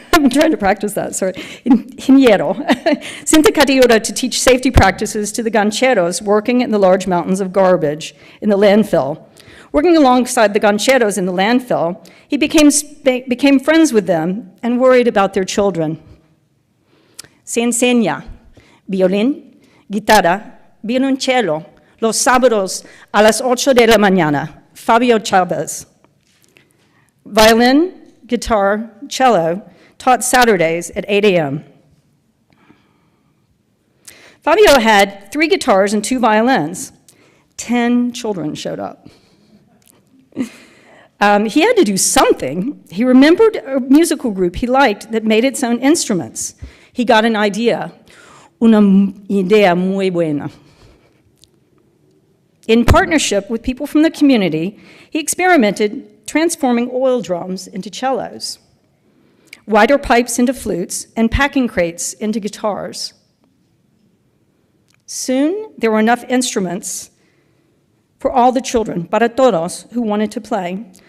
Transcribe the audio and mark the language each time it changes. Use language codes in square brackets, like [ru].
[en] I'm trying to practice that, sorry. Ingeniero. Sent to Cateura to teach safety practices to the gancheros working in the large mountains of garbage in the landfill. Working alongside the gancheros in the landfill, he became friends with them and worried about their children. [es] Se enseña violín, guitarra, violoncello, los sábados a las 8 de la mañana, Fabio Chavez. [en] Violin, guitar, cello, taught Saturdays at 8 a.m. Fabio had 3 guitars and 2 violins. 10 children showed up. He had to do something. He remembered a musical group he liked that made its own instruments. He got an idea, [es] una idea muy buena. [en] In partnership with people from the community, he experimented transforming oil drums into cellos, wider pipes into flutes, and packing crates into guitars. Soon, there were enough instruments for all the children, [es] para todos, [en] who wanted to play.